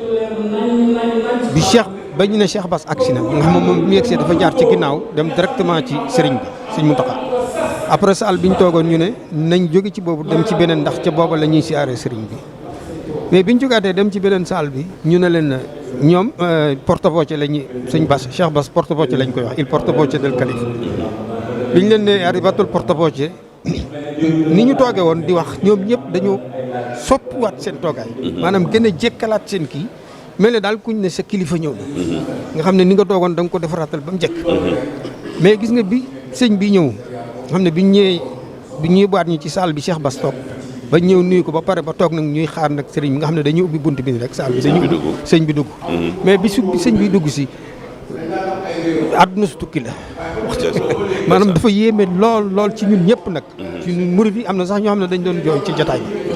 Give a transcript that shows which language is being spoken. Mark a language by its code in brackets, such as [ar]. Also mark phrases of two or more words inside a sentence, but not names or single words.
[wo] bi ba ñu ne Cheikh Bass agsi na nga xam moom bi mu yegsee dafa jaar ci ginnaaw dem directement ci sëriñ bi sëriñ Mountakha après salle bi ñu toogoon ñu ne nañ jóge ci boobu dem ci beneen ndax ca booba la ñuy siyaare sëriñ bi mais biñ jógaatee dem ci beneen salle bi ñu ne leen ñoom porte-voce la ñuy sëñ Bass Cheikh Bass porte-voce lañ koy wax [it] il porte-voce del calife [wo] biñ leen ne arrivatul porte-voce ni ñu toogee woon di wax ñoom ñëpp dañoo soppiwaat seen toogaay maanaam gën a jekkalaat seen kii mel ne daal kuñ ne sa kilifa ñëw na nga xam ne ni nga toogoon da nga ko defaraatal ba mu jekk mais gis nga bi sëñ bi ñëw nga xam ne bi ñu yóbbuwaat ñu ci salle bi Cheikh Bass toog ba ñëw nuyu ko ba pare ba toog nag ñuy xaar nag sëriñ bi nga xam ne dañuy ubbi bunt bi rek saal bi sëñ bi dugg mais bi sëñ bi dugg si àdduna su tukki la maanaam dafa yéeme lool ci ñun ñëpp nag ci ñun murid yi am na sax ñoo xam ne dañ doon jooy ci jotaay bi